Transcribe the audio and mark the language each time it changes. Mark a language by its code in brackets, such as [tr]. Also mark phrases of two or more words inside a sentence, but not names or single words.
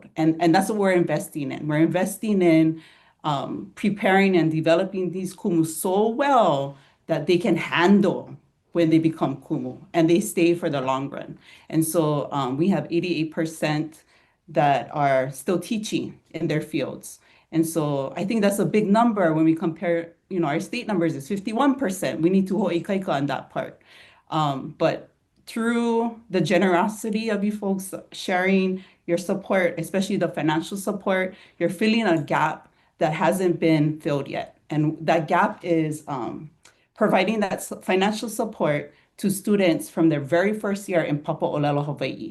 [en] And that's what we're investing in. We're investing in preparing and developing these kumu so well that they can handle when they become kumu and they stay for the long run. And so we have 88% that are still teaching in their fields. And so I think that's a big number when we compare, our state numbers is 51%. We need to hoʻikaika on that part. But through the generosity of you folks sharing your support, especially the financial support, you're filling a gap that hasn't been filled yet. And that gap is providing that financial support to students from their very first year in Papa'olelo, Hawaii.